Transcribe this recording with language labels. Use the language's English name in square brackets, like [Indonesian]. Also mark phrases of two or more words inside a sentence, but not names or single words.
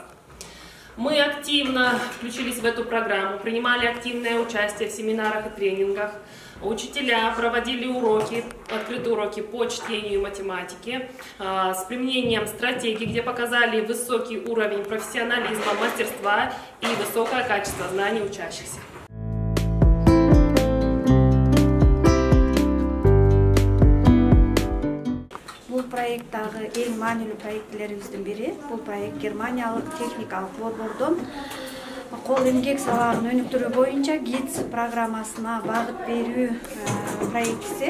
[Russian] Мы активно включились в эту программу, принимали активное участие в семинарах и тренингах. Учителя проводили уроки, открытые уроки по чтению и математике с применением стратегий, где показали высокий уровень профессионализма, мастерства и высокое качество знаний учащихся. [Kyrgyz] Проекттагы эң маанилүү проектлерибиздин бири. Бул проект Германиялык техникалык борбордон кол эмгек салаларын өнүктүрүү боюнча ГИЦ программасына багыт берүү проекти.